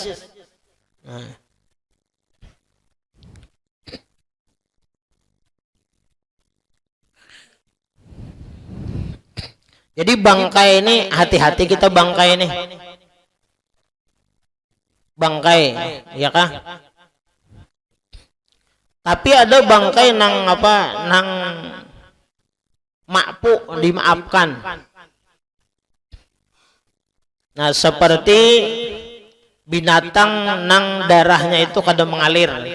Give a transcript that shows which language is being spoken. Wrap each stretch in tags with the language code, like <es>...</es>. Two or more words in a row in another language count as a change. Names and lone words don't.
<id>Nah. Jadi bangkai ini hati-hati kita bangkai ini. Bangkai, ya kah?</id> <bjn>Tapi ada bangkai nang apa? Nang makpu, dimaafkan. Nah, seperti binatang nang darahnya itu kada mengalir.</bjn>